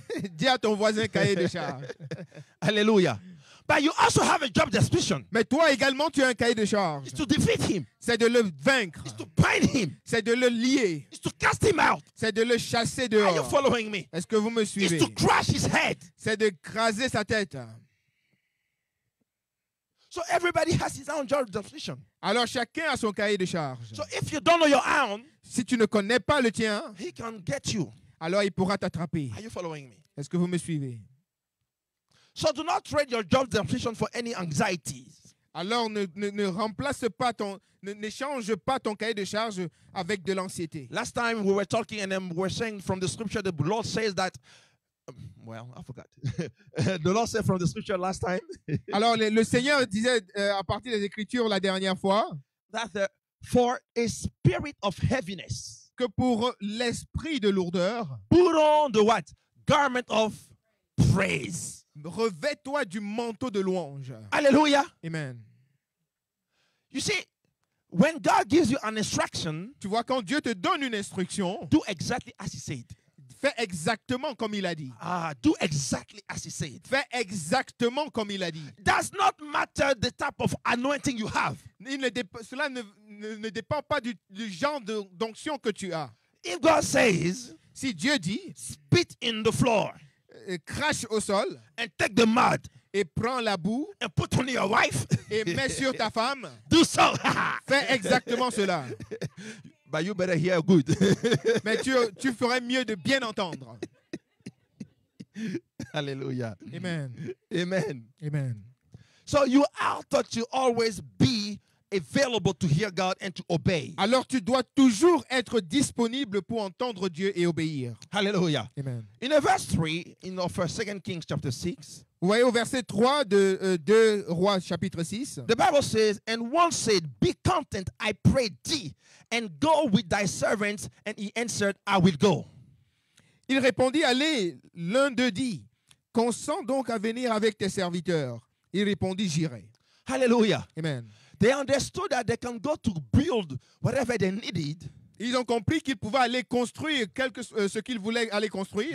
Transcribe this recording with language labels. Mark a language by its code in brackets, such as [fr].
[fr] Dis à ton voisin cahier de charge. Hallelujah. [en] But you also have a job description. [fr] Mais toi également, tu as un cahier de charge. [en] It's to defeat him. [fr] C'est de le vaincre. [en] It's to bind him. [fr] C'est de le lier. [en] It's to cast him out. [fr] C'est de le chasser [en] Are you [fr] dehors. [en] following me? [fr] Est-ce que vous me [en] It's [fr] suivez? [en] to crush his head. [fr] C'est de craser sa tête. [en] So everybody has his own job description. [fr] Alors chacun a son cahier de charge. [en] So if you don't know your own, [fr] Si tu ne connais pas le tien, [en] he can get you. [fr] alors il pourra t'attraper. [en] Are you following me? [fr] Est-ce que vous me suivez? [en] So do not trade your job description for any anxieties. [fr] Alors ne remplace pas n'échange pas ton cahier de charge avec de l'anxiété. [en] Last time we were talking and then we were saying from the scripture, the Lord says that, well, I forgot. The Lord said from the scripture last time [fr] Alors le Seigneur disait à partir des Écritures la dernière fois [en] that for a spirit of heaviness, [fr] que pour l'esprit de lourdeur, [en] put on the what? Garment of praise. [fr] revêt-toi du manteau de louange. Hallelujah. Amen. [en] You see, when God gives you an instruction, [fr] Tu vois, quand Dieu te donne une instruction, [en] do exactly as he said. [fr] fais exactement comme il a dit. [en] Do exactly as he said. [fr] Fais exactement comme il a dit. [en] Does not matter the type of anointing you have. [fr] Cela ne dépend pas du genre d'onction que tu as. [en] If God says, [fr] Si Dieu dit, [en] spit in the floor [fr] crache au sol [en] and take the mud [fr] et prends la boue [en] and put on your wife, [fr] et mets sur ta femme, [en] do so. [fr] fais exactement cela. [en] But you better hear good. [fr] Mais tu ferais mieux de bien entendre. Hallelujah. Amen. Amen. Amen. [en] So you are taught to always be available to hear God and to obey. [fr] Alors tu dois toujours être disponible pour entendre Dieu et obéir. Hallelujah. Amen. [en] In verse 3 in 2 Kings chapter 6, [fr] Vous voyez au verset 3 de 2 Rois chapitre 6, [en] the Bible says, and one said, be content, I pray thee, and go with thy servants. And he answered, I will go. [fr] il répondit, allez, l'un d'eux dit, consens donc à venir avec tes serviteurs. Il répondit, j'irai. Hallelujah. Amen. [en] They understood that they can go to build whatever they needed. [fr] Ils ont compris qu'ils pouvaient aller construire ce qu'ils voulaient aller construire.